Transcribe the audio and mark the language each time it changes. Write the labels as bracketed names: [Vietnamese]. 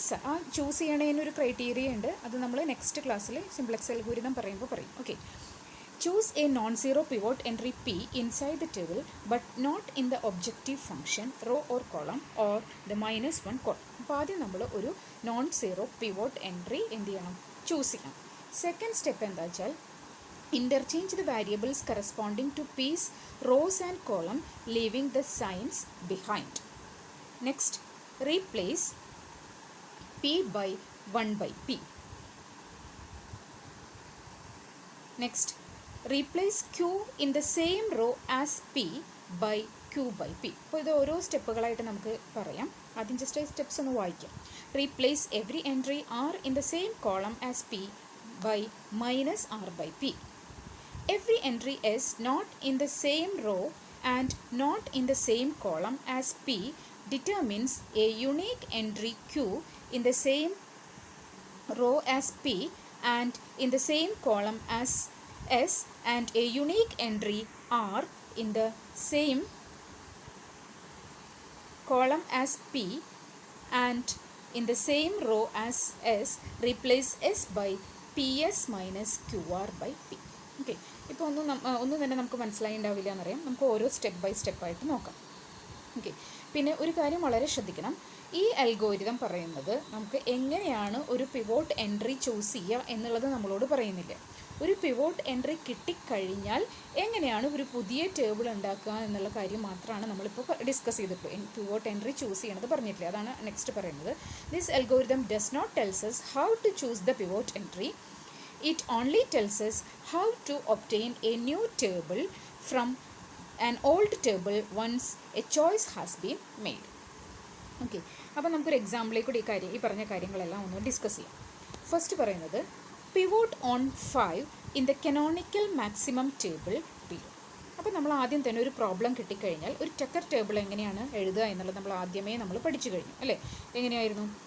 [Malayalam] ആ choose ചെയ്യണതിനൊരു criteria ഉണ്ട്, അത് നമ്മൾ നെക്സ്റ്റ് ക്ലാസ്സിൽ സിംപ്ലക്സ് അൽഗോരിതം പറയുമ്പോൾ പറയും. [English] Okay, choose a non zero pivot entry p inside the table but not in the objective function row or column or the -1 column. [Malayalam] അപ്പോൾ ആദ്യം നമ്മൾ ഒരു നോൺ സീറോ പിവോട്ട് എൻട്രി എന്ത് ചെയ്യണം? ചൂസ് ചെയ്യണം. സെക്കൻഡ് സ്റ്റെപ്പ് എന്താ വെച്ചാൽ [English] interchange the variables corresponding to P's rows and column, leaving the signs behind. Next, replace P by 1 by P. Next, replace Q in the same row as P by Q by P. [Malayalam] അപ്പോൾ ഇത് ഓരോ സ്റ്റെപ്പുകളായിട്ട് നമുക്ക് പറയാം. ആദ്യം just steps ഒന്ന് വായിക്കാം. [English] Replace every entry R in the same column as P by -R by P. Every entry is not in the same row and not in the same column as P determines a unique entry Q in the same row as P and in the same column as S and a unique entry R in the same column as P and in the same row as S. Replace S by PS minus QR by P. [Malayalam] Okay, ഇപ്പോൾ ഒന്നും തന്നെ നമുക്ക് മനസ്സിലായി ഉണ്ടാവില്ല എന്നറിയാം. നമുക്ക് ഓരോ step by സ്റ്റെപ്പായിട്ട് നോക്കാം. ഓക്കെ, പിന്നെ ഒരു കാര്യം വളരെ ശ്രദ്ധിക്കണം. ഈ അൽഗോരിതം പറയുന്നത് നമുക്ക് എങ്ങനെയാണ് ഒരു പിവോട്ട് എൻട്രി ചൂസ് ചെയ്യുക എന്നുള്ളത് നമ്മളോട് പറയുന്നില്ല. ഒരു പിവോട്ട് എൻട്രി കിട്ടിക്കഴിഞ്ഞാൽ എങ്ങനെയാണ് ഒരു പുതിയ ടേബിൾ ഉണ്ടാക്കുക എന്നുള്ള കാര്യം മാത്രമാണ് നമ്മളിപ്പോൾ ഡിസ്കസ് ചെയ്തിട്ടുള്ളൂ. പിവോട്ട് എൻട്രി ചൂസ് ചെയ്യണത് പറഞ്ഞിട്ടില്ല, അതാണ് നെക്സ്റ്റ് പറയുന്നത്. [English] This algorithm does not tells us how to choose the pivot entry. It only tells us how to obtain a new table from an old table once a choice has been made. [Malayalam] Okay, അപ്പോൾ നമുക്കൊരു എക്സാമ്പിളിൽ കൂടി ഈ പറഞ്ഞ കാര്യങ്ങളെല്ലാം ഒന്ന് discuss ചെയ്യാം. [English] first [Malayalam] പറയുന്നത് [English] Pivot on 5 in the canonical maximum table below. [Malayalam] അപ്പോൾ നമ്മൾ ആദ്യം തന്നെ ഒരു പ്രോബ്ലം കിട്ടിക്കഴിഞ്ഞാൽ ഒരു ടക്കർ ടേബിൾ എങ്ങനെയാണ് എഴുതുക എന്നുള്ളത് നമ്മൾ പഠിച്ചു കഴിഞ്ഞു അല്ലേ? എങ്ങനെയായിരുന്നു?